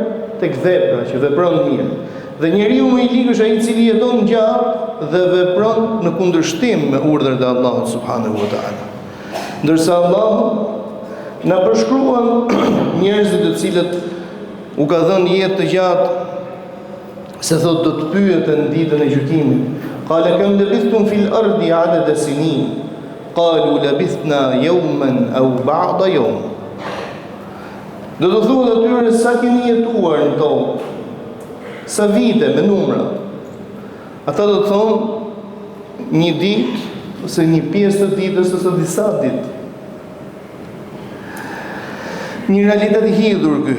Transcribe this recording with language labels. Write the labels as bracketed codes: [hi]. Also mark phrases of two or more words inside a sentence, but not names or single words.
[sq] Tek vepra që vepron mirë. Dhe njeriu më i ligë është ai i cili jeton gjatë dhe vepron në kundërshtim me urdhrat e Allahut [ar] سبحانه وتعالى. [sq] Ndërsa Allahu na përshkruan njerëzit të cilët u ka dhënë jetë të gjatë, se thot do të pyeten në ditën e gjykimit. [ar] قال كم لبثتم في الأرض عدد سنين. قالوا لبثنا يوما أو بعض يوم. [sq] Do të thuhet atyre sa keni jetuar në tokë, sa vite me numra. Ata do të thonë një ditë, ose një pjesë të ditës, ose disa ditë. Një realitet i hidhur ky.